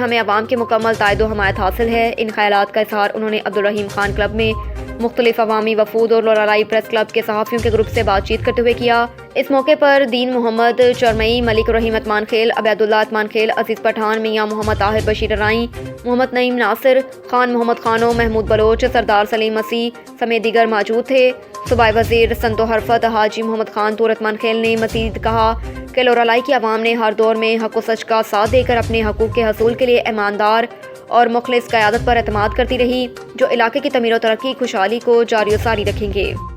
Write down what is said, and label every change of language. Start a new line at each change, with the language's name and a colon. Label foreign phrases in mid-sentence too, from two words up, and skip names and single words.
Urdu: ہمیں عوام کی مکمل تائید و حمایت حاصل ہے۔ ان خیالات کا اظہار انہوں نے عبدالرحیم خان کلب میں مختلف عوامی وفود اور لورالائی پریس کلب کے صحافیوں کے گروپ سے بات چیت کرتے ہوئے کیا۔ اس موقع پر دین محمد چرمئی، ملک رحیم اتمان کھیل، عبید اللہ اتمان کھیل، عزیز پٹھان، میاں محمد طاہر بشیر ارائیں، محمد نعیم ناصر، خان محمد خانو، محمود بلوچ، سردار سلیم مسیح سمیت دیگر موجود تھے۔ صوبائی وزیر صنعت و حرفت حاجی محمد خان طور اتمان کھیل نے مزید کہا کہ لورالائی کی عوام نے ہر دور میں حق و سچ کا ساتھ دے کر اپنے حقوق کے حصول کے لیے ایماندار اور مخلص قیادت پر اعتماد کرتی رہی، جو علاقے کی تعمیر و ترقی خوشحالی کو جاری و ساری رکھیں گے۔